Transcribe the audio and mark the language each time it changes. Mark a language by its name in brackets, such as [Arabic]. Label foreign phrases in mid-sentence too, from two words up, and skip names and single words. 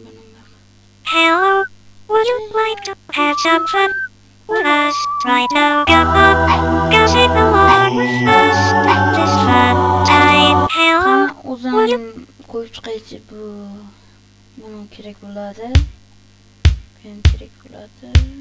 [English] Hello, would you like to have some fun with us right now? Come on, go sing along with us this fun time. Hello, [Uzbek] O'zim qo'yib chiqaychi, buni kerak bo'ladi. Ham kerak bo'ladi.